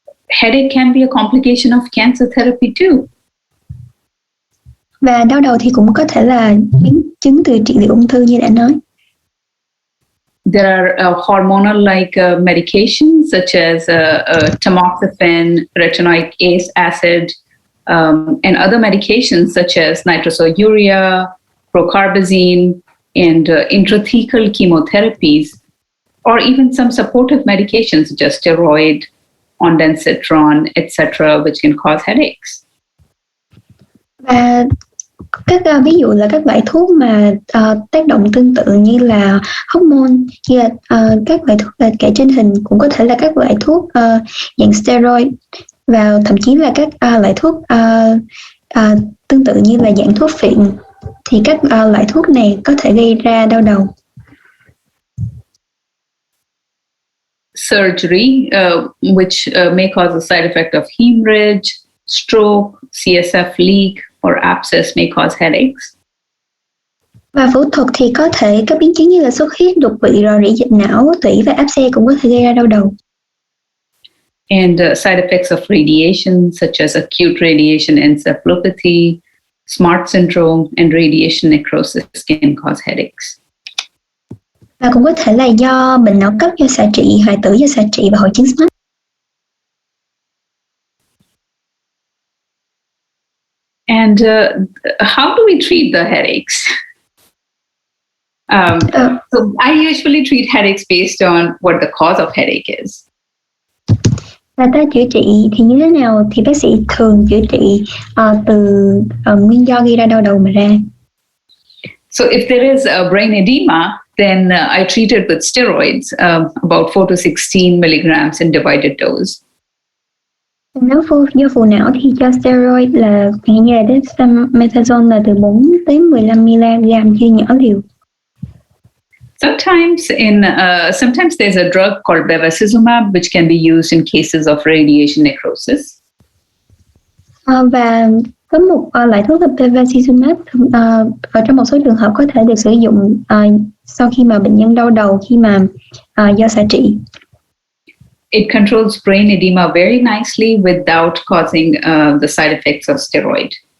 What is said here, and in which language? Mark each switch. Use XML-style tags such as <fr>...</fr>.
<en>Headache can be a complication of cancer therapy too.</en> <vi>Và đau đầu thì cũng có thể là biến chứng từ trị liệu ung thư như đã nói.</vi> <en>There are hormonal-like medications such as tamoxifen, retinoic acid, and other medications such as nitrosourea, procarbazine, and intrathecal chemotherapies, or even some supportive medications such as steroid, ondansetron, etc., which can cause headaches.</en> <vi>Và các ví dụ là các loại thuốc mà tác động tương tự như là hormone, như là các loại thuốc là kể trên hình cũng có thể là các loại thuốc dạng steroid, và thậm chí là các loại thuốc tương tự như là dạng thuốc phiện, thì các loại thuốc này có thể gây ra đau đầu.</vi> <en>Surgery, which may cause a side effect of hemorrhage, stroke, CSF leak, or abscess may cause headaches.</en> <vi>Và phẫu thuật thì có thể các biến chứng như là xuất huyết, đột quỵ, rò rỉ dịch não, tủy và áp xe cũng có thể gây ra đau đầu.</vi> <en>And side effects of radiation, such as acute radiation encephalopathy, SMART syndrome, and radiation necrosis can cause headaches.</en> <vi>Và cũng có thể là do bệnh não cấp do xạ trị, hoại tử do xạ trị và hội chứng SMART.</vi> <en>And how do we treat the headaches? So I usually treat headaches based on what the cause of headache is.</en> <vi>Và ta chữa trị thì như thế nào? Thì bác sĩ thường chữa trị từ nguyên do gây ra đau đầu mà ra.</vi> <en>So if there is a brain edema, then I treat it with steroids, about 4 to 16 milligrams in divided dose.</en> <vi>Nếu do phù não thì cho steroid là hiện như là dexamethasone là từ 4 tới 15 mg chia nhỏ liều.</vi> <en>Sometimes there's a drug called bevacizumab, which can be used in cases of radiation necrosis.</en> <vi>Và có một loại thuốc là bevacizumab ở trong một số trường hợp có thể được sử dụng sau khi mà bệnh nhân đau đầu khi mà do xạ trị.</vi> <en>It controls brain edema very nicely without causing the side effects of steroid.</en>